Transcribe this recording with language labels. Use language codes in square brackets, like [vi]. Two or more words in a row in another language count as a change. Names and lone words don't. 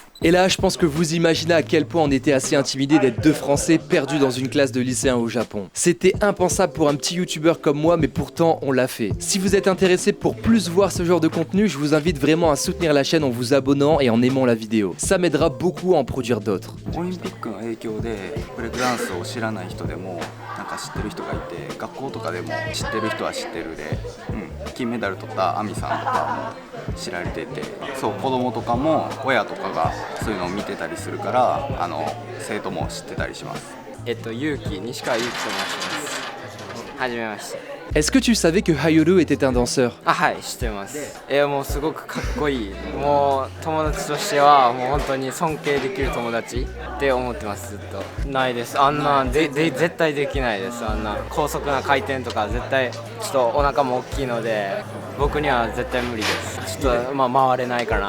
[fr] Et là je pense que vous imaginez à quel point on était assez intimidés d'être 2 Français perdus dans une classe de lycéens au Japon. C'était impensable pour un petit youtubeur comme moi, mais pourtant on l'a fait. Si vous êtes intéressé pour plus voir ce genre de contenu, je vous invite vraiment à soutenir la chaîne en vous abonnant et en aimant la vidéo. Ça m'aidera beaucoup à en produire d'autres. [ja] オリンピックの影響でブレイクダンスを知らない人でもなんか知ってる人がいて、学校とかでも知ってる人は知ってるで、金メダル取ったアミさんとかも知られてて、そう子供とかも親とかがそういうのを見てたりするから、生徒も知ってたりします。勇気、西川勇気と申します。はじめまして。 [fr] Est-ce que tu savais que Ayuru était un danseur? [ja] あ、はい、知ってます。もうすごくかっこいい。もう友達としてはもう本当に尊敬できる友達って思ってます。ずっとないです。あんな絶対できないです。あんな高速な回転とか絶対ちょっとお腹も大きいので僕には絶対無理です。ちょっと回れないかな。